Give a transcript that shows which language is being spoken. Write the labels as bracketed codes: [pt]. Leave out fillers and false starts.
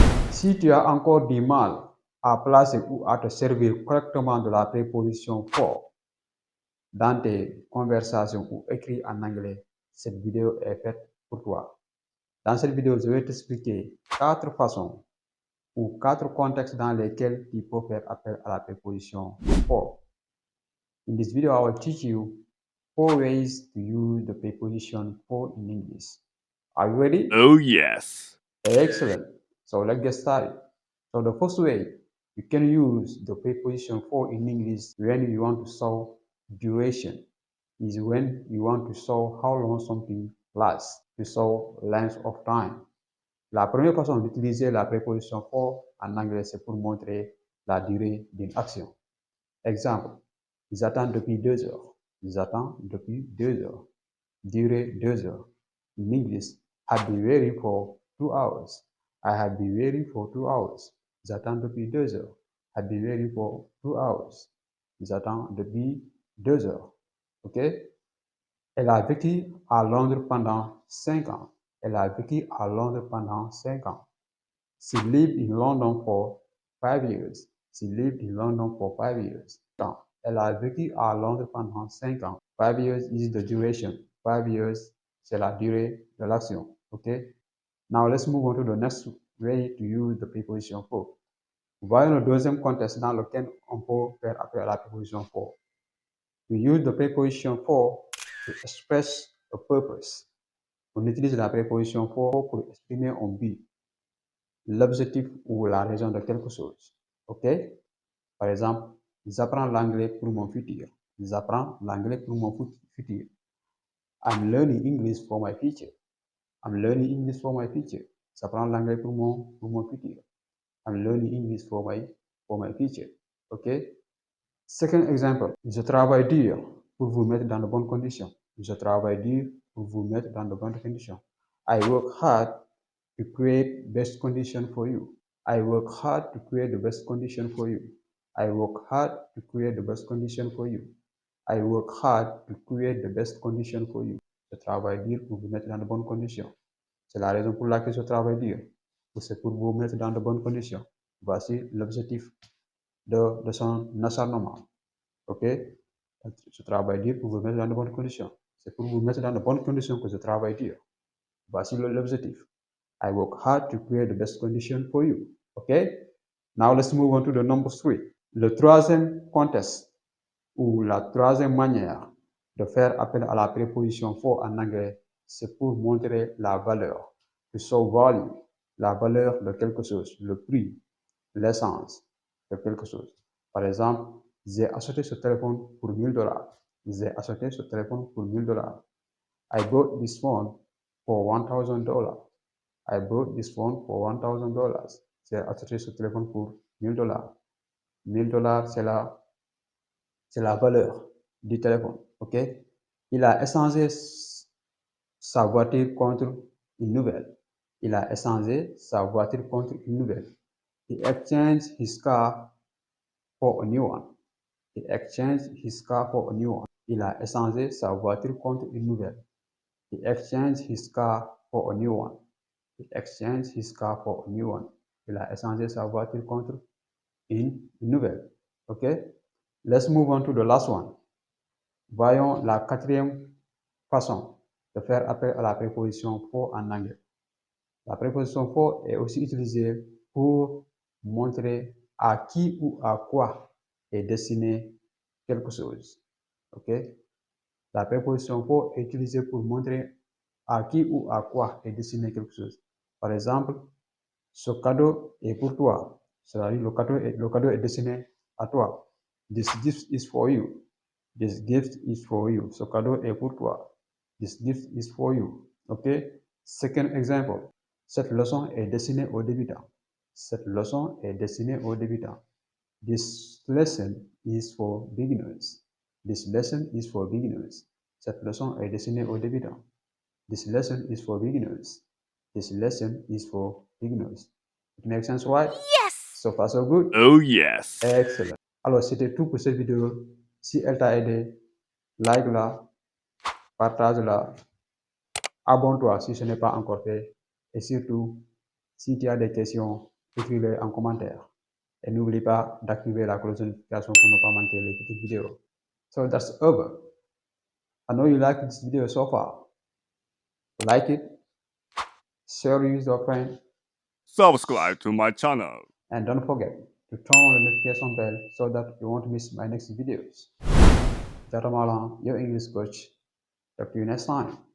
[fr] Si tu as encore du mal à placer ou à te servir correctement de la préposition for dans tes conversations ou écrits en anglais, cette vidéo est faite pour toi. Dans cette vidéo, je vais t'expliquer 4 façons ou 4 contextes dans lesquels tu peux faire appel à la préposition for. [en] In this video, I will teach you 4 ways to use the preposition for in English. Are you ready? Oh, yes. Excellent. So let's get started. So the first way you can use the preposition for in English when you want to show duration is when you want to show how long something lasts, to show length of time. [fr] La première façon d'utiliser la préposition for en anglais, c'est pour montrer la durée d'une action. Exemple, ils attendent depuis 2 heures. Ils attendent depuis 2 heures. Durée 2 heures. [en] In English, I've been waiting for 2 hours. I have been waiting for 2 hours. [fr] Ils attendent depuis 2 heures. [en] I've been waiting for 2 hours. [fr] Ils attendent depuis 2 heures. OK? Elle a vécu à Londres pendant 5 ans. Elle a vécu à Londres pendant 5 ans. [en] She lived in London for 5 years. She lived in London for 5 years. [fr] Elle a vécu à Londres pendant 5 ans. [en] 5 years is the duration. 5 years, [fr] c'est la durée de l'action. [en] Okay? Now let's move on to the next way to use the preposition for. [fr] Voyons le deuxième contexte dans lequel on peut faire appel à la préposition for. [en] We use the preposition for to express a purpose. [fr] On utilise la préposition for pour exprimer un but, l'objectif ou la raison de quelque chose. OK? Par exemple, j'apprends l'anglais pour mon futur. J'apprends l'anglais pour mon futur. [en] I'm learning English for my future. I'm learning English for my future. [fr] J'apprends l'anglais pour mon futur. [en] I'm learning English for my future. OK? Second example, [fr] je travaille dur pour vous mettre dans de bonnes conditions. Je travaille dur pour vous mettre dans de bonnes conditions. [en] I work hard to create best conditions for you. I work hard to create the best condition for you. I work hard to create the best condition for you. I work hard to create the best condition for you. [fr] Je travaille dur pour vous mettre dans de bonnes conditions. C'est la raison pour laquelle je travaille dur. C'est pour vous mettre dans de bonnes conditions. Voici l'objectif de son acharnement. OK? Je travaille dur pour vous mettre dans de bonnes conditions. C'est pour vous mettre dans de bonnes conditions que je travaille dur. Voici l'objectif. [en] I work hard to create the best condition for you. Okay? Now let's move on to the number 3. [fr] Le troisième contexte ou la troisième manière de faire appel à la préposition for en anglais, c'est pour montrer la valeur. [en] To show value, [fr] la valeur de quelque chose, le prix, l'essence de quelque chose. Par exemple, j'ai acheté ce téléphone pour $1000. J'ai acheté ce téléphone pour $1000. [en] I bought this phone for $1000. I bought this phone for $1000. [fr] J'ai acheté ce téléphone pour $1000. $1000, c'est la valeur du téléphone. OK? Il a échangé sa voiture contre une nouvelle. Il a échangé sa voiture contre une nouvelle. [en] He exchanged his car for a new one. He exchanged his car for a new one. [fr] Il a échangé sa voiture contre une nouvelle. [en] He exchanged his car for a new one. He exchanged his car for a new one. [fr] Il a échangé sa voiture contre une nouvelle. OK? [en] Let's move on to the last one. [fr] Voyons la quatrième façon de faire appel à la préposition for en anglais. La préposition for est aussi utilisée pour montrer à qui ou à quoi est destiné quelque chose. OK? La préposition for est utilisée pour montrer à qui ou à quoi est destiné quelque chose. Par exemple, ce cadeau est pour toi. C'est-à-dire le cadeau est destiné à toi. [en] This gift is for you. This gift is for you. [fr] Ce cadeau est pour toi. [en] This gift is for you. OK? Second example. [fr] Cette leçon est destinée aux débutants. Cette leçon est destinée aux débutants. [en] This lesson is for beginners. This lesson is for beginners. [fr] Cette leçon est destinée aux débutants. [en] This lesson is for beginners. This lesson is for beginners. It makes sense, right? Yes! So far, so good? Oh, yes. Excellent. [fr] Alors, c'était tout pour cette vidéo. Si elle t'a aidé, like-la, partage-la, abonne-toi si ce n'est pas encore fait. Et surtout, si tu as des questions, écrivez en commentaire. Et n'oubliez pas d'activer la cloche de notification pour ne pas manquer les petites vidéos. [en] So that's over. I know you like this video so far. Like it, share it with your friend, Subscribe to my channel. and don't forget to turn on the notification bell so that you won't miss my next videos. Jatamalan, your English coach. Talk to you next time.